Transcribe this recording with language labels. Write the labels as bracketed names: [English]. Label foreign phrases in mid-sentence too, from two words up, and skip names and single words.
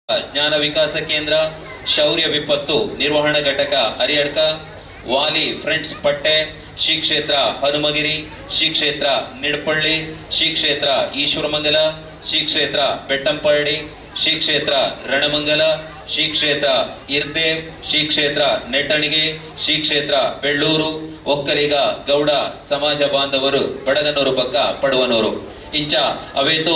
[Tulu] ಜ್ಞಾನ ವಿಕಾಸ ಕೇಂದ್ರ, ಶೌರ್ಯ ವಿಪತ್ತು ನಿರ್ವಹಣಾ ಘಟಕ ಹರಿಹಡ್ಕ, ವಾಲಿ ಫ್ರೆಂಡ್ಸ್ ಪಟ್ಟೆ, ಶ್ರೀ ಕ್ಷೇತ್ರ ಹನುಮಗಿರಿ, ಶ್ರೀ ಕ್ಷೇತ್ರ ನಿಡ್ಪಳ್ಳಿ, ಶ್ರೀ ಕ್ಷೇತ್ರ ಈಶ್ವರಮಂಗಲ, ಶ್ರೀ ಕ್ಷೇತ್ರ ಬೆಟ್ಟಂಪಳ್ಳಿ, ಶ್ರೀ ಕ್ಷೇತ್ರ ರಣಮಂಗಲ, ಶ್ರೀ ಕ್ಷೇತ್ರ ಇರ್ದೇವ್, ಶ್ರೀ ಕ್ಷೇತ್ರ ನೆಟ್ಟಣಿಗೆ, ಶ್ರೀ ಕ್ಷೇತ್ರ ಬೆಳ್ಳೂರು, ಒಕ್ಕಲಿಗ ಗೌಡ ಸಮಾಜ ಬಾಂಧವರು ಬಡಗನೂರು ಪಕ್ಕ ಪಡುವನೂರು ಇಂಚ ಅವೇತು